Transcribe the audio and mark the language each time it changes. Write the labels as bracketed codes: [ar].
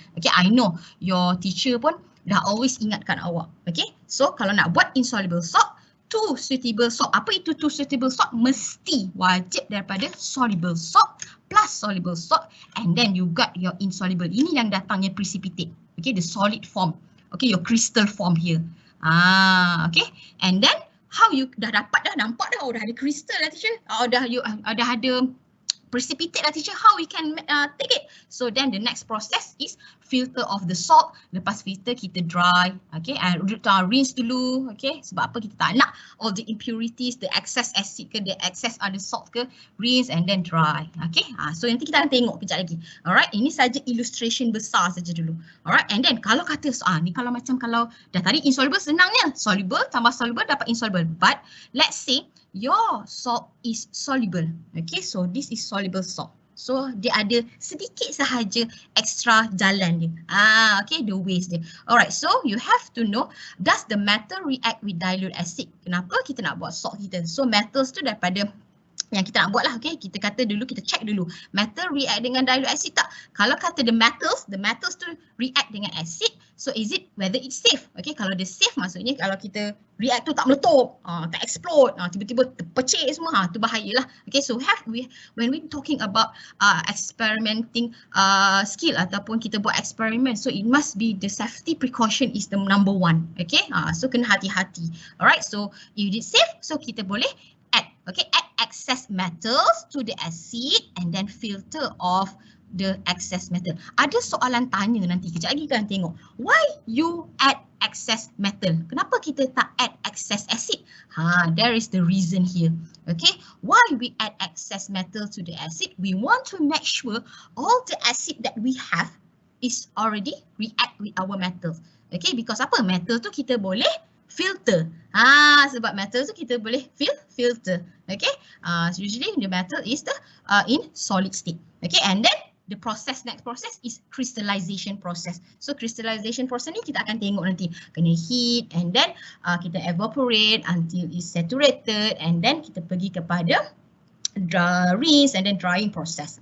[en] Okay, I know your teacher pun dah always [ms] ingatkan awak. [en] Okay, so [ms] kalau nak buat [en] insoluble salt, 2 suitable salt. Apa itu 2 suitable salt? [ms] Mesti wajib daripada [en] soluble salt plus soluble salt, and then you got your insoluble. [ms] Ini yang datangnya precipitate. [en] Okay, the solid form. Okay, your crystal form here. Okay, and then how you [ms] dah dapat dah, nampak dah, [en] dah ada crystal lah teacher. Dah ada precipitate lah teacher, how we can take it. So then the next process is filter of the salt. [ms] Lepas filter kita dry, okay, rinse dulu, okay. Sebab apa? Kita tak nak [en] all the impurities, the excess acid ke, the excess other salt ke, rinse and then dry, okay. [ms] So nanti kita akan tengok kejap lagi. Alright, ini saja illustration besar saja dulu. Alright, and then kalau kata ni kalau macam kalau dah tadi insoluble, senangnya soluble tambah soluble dapat insoluble. [en] But let's say your salt is soluble. Okay, so this is soluble salt. So [ms] dia ada sedikit sahaja [en] extra jalan dia. Okay, the ways dia. Alright, so you have to know, does the metal react with dilute acid? [ms] Kenapa kita nak buat salt kita? So metals tu daripada yang kita nak buat lah, okay. Kita kata dulu, kita check dulu. Metal react dengan dilute acid tak? Kalau kata [en] the metals tu react dengan acid, so is it whether it's safe? [ms] Okay, kalau dia safe maksudnya kalau kita react tu tak meletup, tak explode, tiba-tiba terpecik semua, tu bahayalah. [en] Okay, so when we talking about experimenting skill [ms] ataupun kita buat eksperimen, [en] so it must be the safety precaution is the number 1. Okay, so [ms] kena hati-hati. [en] Alright, so if it's safe, so kita boleh add, okay, add excess metals to the acid and then filter off the excess metal. [ms] Ada soalan tanya nanti, kejap lagi kita tengok. [en] Why you add excess metal? [ms] Kenapa kita tak add excess acid? [en] There is the reason here. Okay, why we add excess metal to the acid? We want to make sure all the acid that we have, is already react with our metal. Okay, because apa? [ms] Metal tu kita boleh filter. Sebab metal tu kita boleh filter. [en] Okay, so usually the metal is the in solid state. Okay, and then the next process is crystallization process. So crystallization process [ms] ni kita akan tengok nanti. [en] Kena heat and then kita evaporate until it's saturated and then [ms] kita pergi kepada [en] rinse and then drying process.